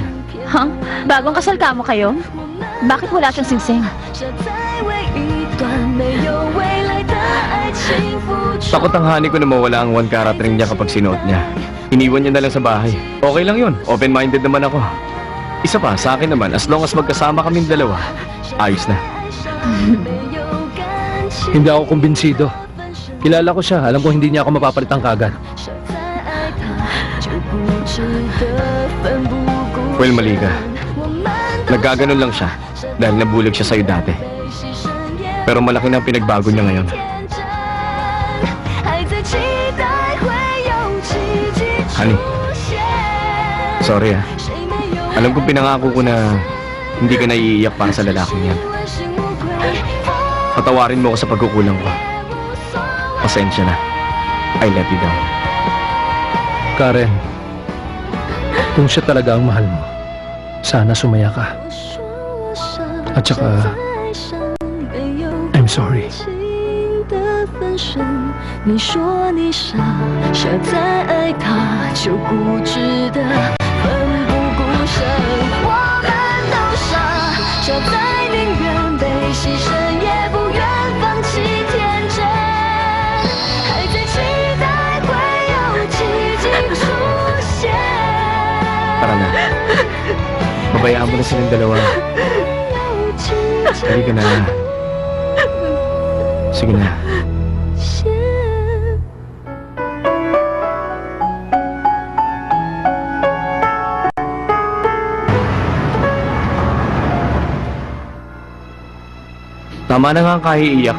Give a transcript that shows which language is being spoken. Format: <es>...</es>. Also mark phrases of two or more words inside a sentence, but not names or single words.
<tl>Huh? Bagong kasal ka mo kayo? Bakit wala siyang singsing? Takot ang honey ko na mawala ang</tl> <en>one carat ring</en> <tl>niya kapag sinuot niya. Iniwan niya na lang sa bahay. Okay lang yun, open-minded naman ako. Isa pa, sa akin naman,</tl> <en>as long as</en> <tl>magkasama kaming dalawa, ayos na. Hindi ako kumbinsido. Kilala ko siya. Alam ko hindi niya ako mapapalitan kagad. Well, mali ka. Nagkaganon lang siya dahil nabulag siya sa'yo dati. Pero malaki na ang pinagbago niya ngayon. Honey, sorry ah. Alam kong pinangako ko na hindi ka naiiyak para sa lalaking yan. Patawarin mo ako sa pagkukulang ko. Pasensya na.</tl> <en>I let you down.</en> <tl>Karen, kung siya talaga ang mahal mo, sana sumaya ka. At saka,</tl> <en>I'm sorry.</en> <zh>你说你傻，傻在爱他，就固执的奋不顾身。我们都傻，傻在宁愿被牺牲，也不愿放弃天真。还在期待会有奇迹出现。</zh> <tl>Tara na. Babayaan mo na silang dalawa. Halika na. Sige na. Tama na nga ang kahiiyak.</tl>